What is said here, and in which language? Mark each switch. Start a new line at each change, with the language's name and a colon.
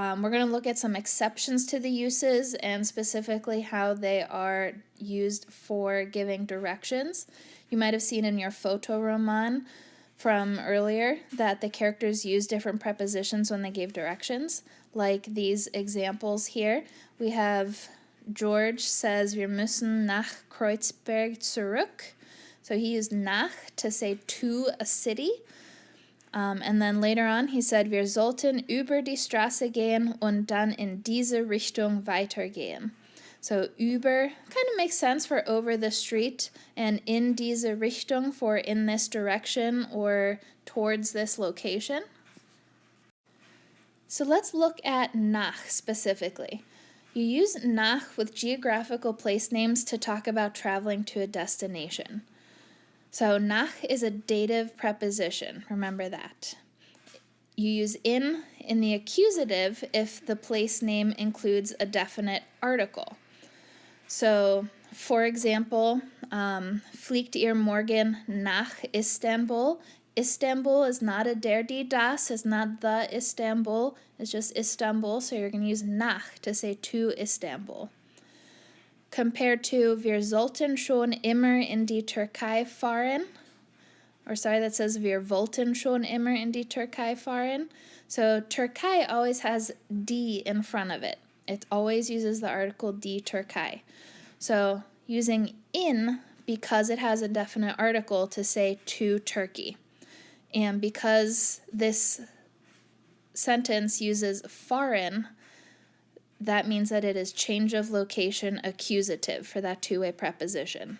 English: We're going to look at some exceptions to the uses and specifically how they are used for giving directions. You might have seen in your photo roman from earlier that the characters use different prepositions when they gave directions, like these examples here. We have George says,
German: wir müssen nach Kreuzberg zurück.
English: So he used nach to say to a city. And then later on he said,
German: wir sollten über die Straße gehen und dann in diese Richtung weitergehen.
English: So über kind of makes sense for over the street, and
German: in diese Richtung
English: for in this direction or towards this location. So let's look at nach specifically. You use nach with geographical place names to talk about traveling to a destination. So nach is a dative preposition, remember that. You use in the accusative if the place name includes a definite article. So, for example,
German: fliegt ihr morgen nach Istanbul?
English: Istanbul is not a der, die, das, it's not the Istanbul, it's just Istanbul, so you're going to use nach to say to Istanbul. Compared to,
German: wir sollten schon immer in die Türkei fahren.
English: Or sorry, that says,
German: wir wollten schon immer in die Türkei fahren.
English: So Türkei always has die in front of it. It always uses the article die Türkei. So using in because it has a definite article to say to Turkey. And because this sentence uses fahren, that means that it is change of location accusative for that two-way preposition.